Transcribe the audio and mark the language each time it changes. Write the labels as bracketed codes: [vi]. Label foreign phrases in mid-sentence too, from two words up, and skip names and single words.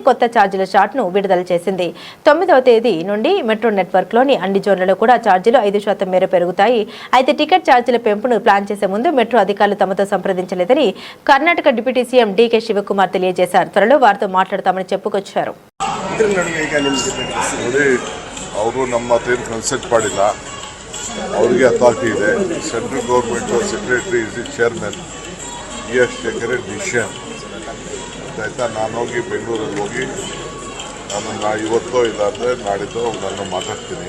[te] కొత్త ఛార్జీల చార్ట్ను విడుదల చేసింది. 9వ తేదీ నుండి మెట్రో నెట్వర్క్లోని అన్ని జోన్లలో కూడా ఛార్జీలు 5% మేర పెరుగుతాయి. అయితే టికెట్ ఛార్జీల పెంపును ప్లాన్ చేసే ముందు మెట్రో అధికారులు తమతో సంప్రదించలేదని కర్ణాటక డిప్యూటీ సీఎం డీకే శివకుమార్ తెలియజేశారు. త్వరలో వారితో మాట్లాడతామని చెప్పుకొచ్చారు. [kn] ನೋಡಿ, ಅವರು ನಮ್ಮ ಹತ್ರ ಏನು ಕನ್ಸಲ್ಟ್ ಮಾಡಿಲ್ಲ. ಅವರಿಗೆ ಅಥಾರಿಟಿ ಇದೆ. [en] central government secretary is the chairman. he has taken a decision. [kn] ಆಯ್ತಾ, ನಾನು ಹೋಗಿ ಬೆಂಗಳೂರಲ್ಲಿ ಹೋಗಿ ನಾನು ಇವತ್ತೋ ಇಲ್ಲ ಅಂದರೆ ನಾಡಿದ್ದು ನಾನು ಮಾತಾಡ್ತೀನಿ.